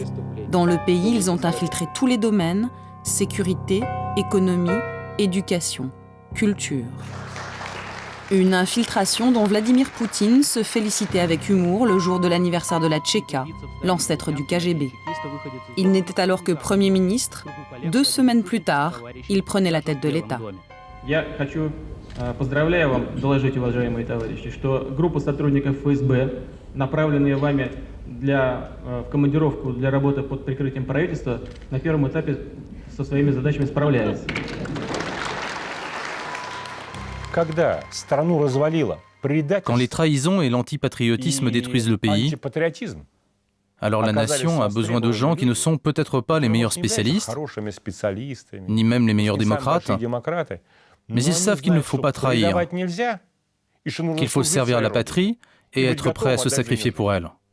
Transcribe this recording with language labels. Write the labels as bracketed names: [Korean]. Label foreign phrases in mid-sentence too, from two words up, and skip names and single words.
[French] Dans le pays, ils ont infiltré tous les domaines, sécurité, économie, éducation, culture. Une infiltration dont Vladimir Poutine se félicitait avec humour le jour de l'anniversaire de la Tchéka, l'ancêtre du KGB. Il n'était alors que Premier ministre. 2 semaines plus tard, il prenait la tête de l'État. [Russian] Поздравляю вам, доложить, уважаемые товарищи, что группа сотрудников ФСБ, направленные вами в командировку для работы под прикрытием правительства, на первом этапе со своими задачами справляется. [French] Quand les trahisons et l'antipatriotisme détruisent le pays, alors la nation a besoin de gens qui ne sont peut-être pas les meilleurs spécialistes, ni même les meilleurs démocrates, mais ils savent qu'il ne faut pas trahir, qu'il faut servir la patrie et être prêt à se sacrifier pour elle.